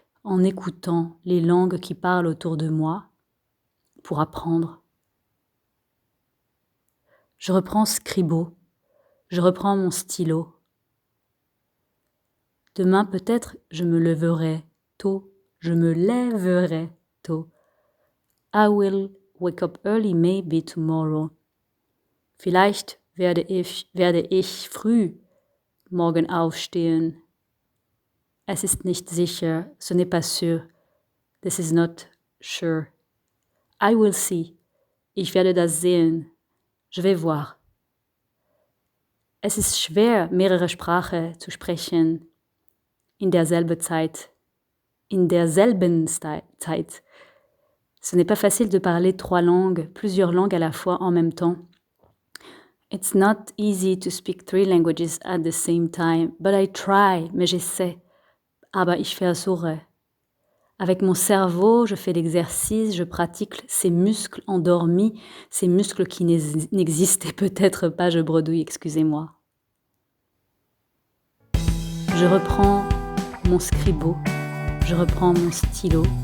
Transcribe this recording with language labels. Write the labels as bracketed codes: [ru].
[fr] en écoutant les langues qui parlent autour de moi pour apprendre. Je reprends Scribot, je reprends mon stylo. Demain peut-être je me lèverai tôt, je me lèverai tôt. [en] I will wake up early maybe tomorrow. [de] Vielleicht werde ich früh morgen aufstehen. Es ist nicht sicher, [fr] ce n'est pas sûr. [en] This is not sure. I will see. [de] Ich werde das sehen. [fr] Je vais voir. [de] Es ist schwer, mehrere Sprachen zu sprechen in derselben Zeit. [fr] Ce n'est pas facile de parler plusieurs langues à la fois en même temps. [en] It's not easy to speak 3 languages at the same time, but I try, [fr] mais j'essaie. [de] Aber ich versuche. [fr] Avec mon cerveau, je fais l'exercice, je pratique ces muscles endormis, ces muscles qui n'existaient peut-être pas, je bredouille, excusez-moi. Je reprends mon scribot, je reprends mon stylo.